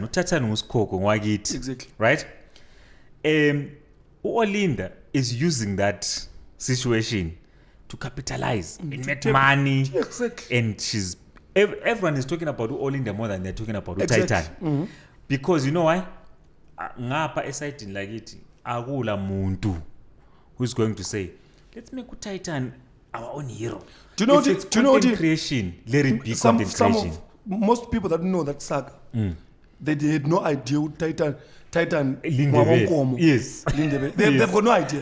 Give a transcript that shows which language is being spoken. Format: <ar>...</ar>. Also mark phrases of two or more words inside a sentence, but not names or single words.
<en>Tytan was Koko Wagit. Exactly. Right? Olinda is using that situation to capitalize and make money. Exactly. And everyone is talking about Olinda more than they're talking about Tytan. Because you know why?</en> <nd>Ngapha esayidini lakithi akula muntu</nd> <en>who's going to say, let's make Tytan our own hero. Do you know what creation? Let it be content creation. Most people that know that saga, they had no idea who Tytan Ndebele. Yes. They've got no idea.</en>